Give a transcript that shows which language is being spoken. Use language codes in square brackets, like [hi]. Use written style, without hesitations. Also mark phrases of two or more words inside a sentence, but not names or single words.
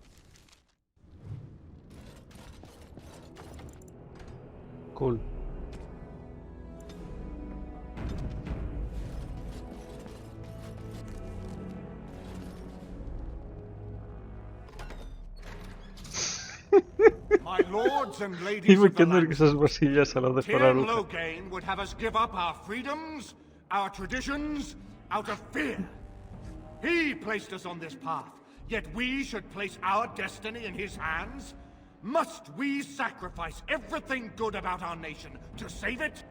[en] Cool. My lords and ladies [el] Είμαι [en] of the [el] καινούργιος βασιλιάς, αλλά δεν φοράω Tyrion ρούχα. [en] Loghain would have us give up our freedoms, our traditions, out of fear. He placed us on this path, yet we should place our destiny in his hands? Must we sacrifice everything good about our nation to save it?